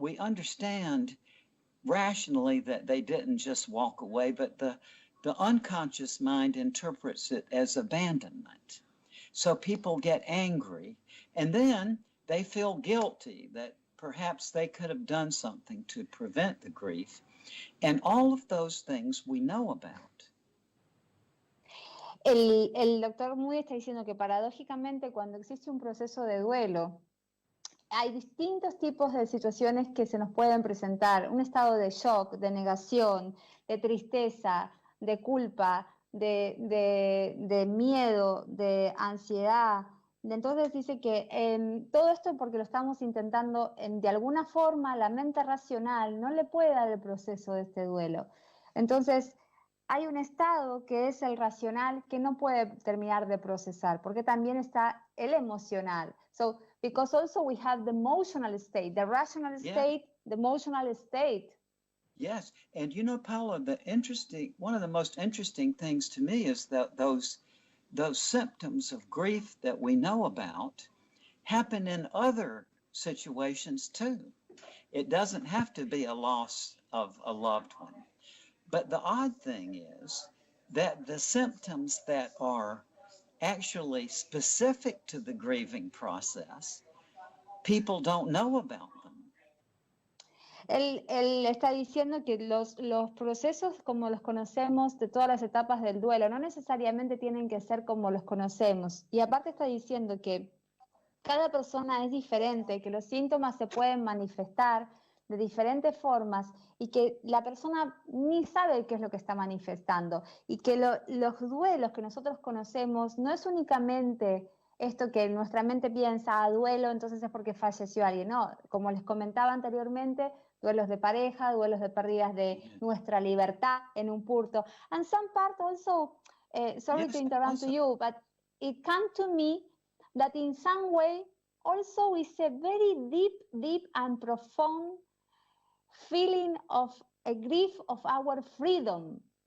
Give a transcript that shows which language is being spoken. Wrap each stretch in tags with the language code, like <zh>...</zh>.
<en>We understand rationally that they didn't just walk away, but the unconscious mind interprets it as abandonment. So people get angry, and then they feel guilty that perhaps they could have done something to prevent the grief. And all of those things we know about.</en> <es>El doctor Moody está diciendo que paradójicamente cuando existe un proceso de duelo, hay distintos tipos de situaciones que se nos pueden presentar. Un estado de shock, de negación, de tristeza, de culpa, de miedo, de ansiedad. Entonces dice que todo esto porque lo estamos intentando, de alguna forma la mente racional no le puede dar el proceso de este duelo. Entonces hay un estado que es el racional que no puede terminar de procesar, porque también está el emocional.</es> <en>So, because also we have the emotional state, the rational state, the emotional state. Yes, and you know, Paula, one of the most interesting things to me is that those symptoms of grief that we know about happen in other situations too. It doesn't have to be a loss of a loved one. But the odd thing is that the symptoms that are actually specific to the grieving process, people don't know about them.</en> <es>Él está diciendo que los procesos como los conocemos de todas las etapas del duelo no necesariamente tienen que ser como los conocemos. Y aparte está diciendo que cada persona es diferente, que los síntomas se pueden manifestar de diferentes formas y que la persona ni sabe qué es lo que está manifestando. Y que los duelos que nosotros conocemos no es únicamente esto que nuestra mente piensa, duelo, entonces es porque falleció alguien. No, como les comentaba anteriormente, duelos de pareja, duelos de pérdidas de nuestra libertad en un punto.</es> <en>And some part also, sorry Yes, to interrupt to you, but it came to me that in some way also is a very deep and profound feeling of a grief of our freedom.</en>